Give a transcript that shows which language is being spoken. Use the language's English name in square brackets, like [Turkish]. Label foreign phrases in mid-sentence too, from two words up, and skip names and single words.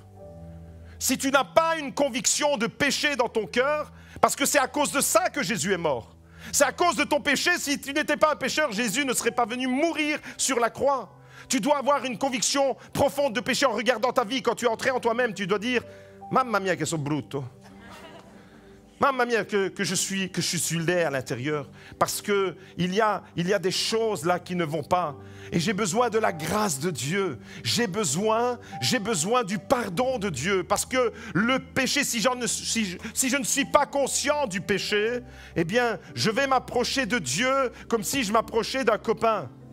[French] Si tu n'as pas une conviction de péché dans ton cœur, parce que c'est à cause de ça que Jésus est mort. C'est à cause de ton péché, si tu n'étais pas un pécheur, Jésus ne serait pas venu mourir sur la croix. Tu dois avoir une conviction profonde de péché en regardant ta vie. Quand tu es entré en toi-même, tu dois dire « [Italian] Mamma mia che sono brutto ». Mamma mia, [French] que je suis laid à l'intérieur, parce qu'il y a des choses là qui ne vont pas. Et j'ai besoin de la grâce de Dieu. J'ai besoin du pardon de Dieu. Parce que le péché, si je ne suis pas conscient du péché, eh bien, je vais m'approcher de Dieu comme si je m'approchais d'un copain.